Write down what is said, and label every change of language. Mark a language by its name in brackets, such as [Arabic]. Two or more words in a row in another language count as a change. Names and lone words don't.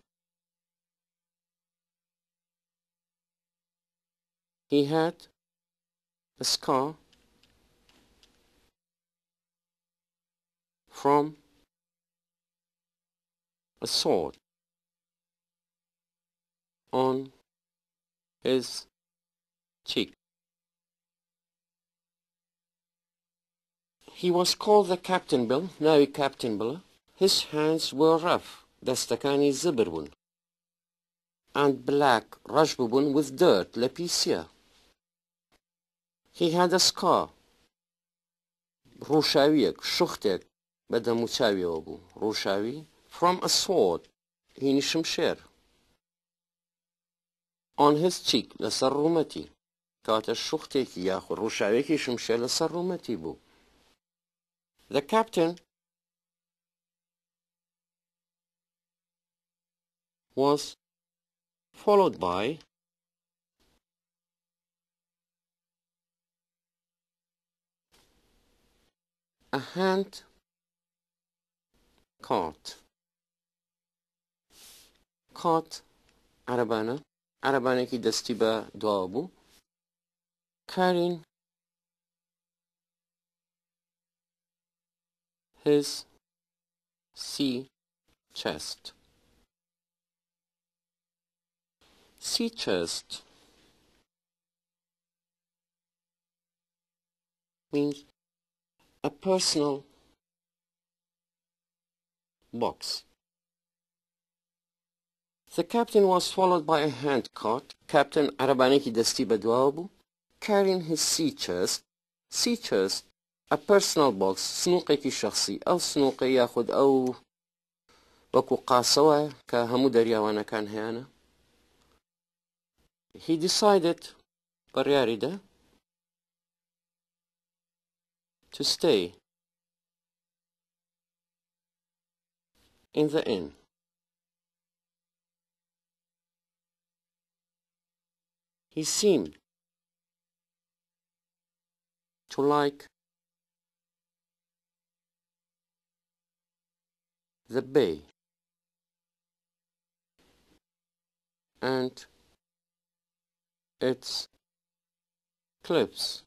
[English] He had a scar from a sword on his cheek. He was called the Captain Bill, now Captain Bill. His hands were rough, [Central Kurdish] دەستەکانی زبر بوون, [English] and black, [Central Kurdish] ڕەش بوون [English] with dirt, [Central Kurdish] لە پیسە. [English] He had a scar, [Central Kurdish] ڕووشاویەک, شوختێک بە دەموچاویەوە بوو, ڕووشاوی, [English] from a sword, [Central Kurdish] هینی شمشێر, [English] on his cheek, [Central Kurdish] لەسەر ڕوومەتی, کاتە شوختێکی یاخود ڕووشاوێکی شمشێر لەسەر ڕوومەتی بوو. [English] The captain was followed by a hand cart. [Central Kurdish] Cart عربانێکی دەستی بە دواوە بوو, [English] carrying his sea chest. Sea chest means a personal box. The captain was followed by a hand cart. [Central Kurdish] Captain عربانێکی دەستی بە دواوە بوو, [English] carrying his sea chest. Sea chest, a personal box, [Central Kurdish] سنووقێکی شخصی, ئەو سنووقە یاخود ئەو وەکو قاسەوە کە هەموو دەریاوانەکان هەیەنە. [English] He decided, بڕیاریدا, to stay in the inn. He seemed to like the bay and its cliffs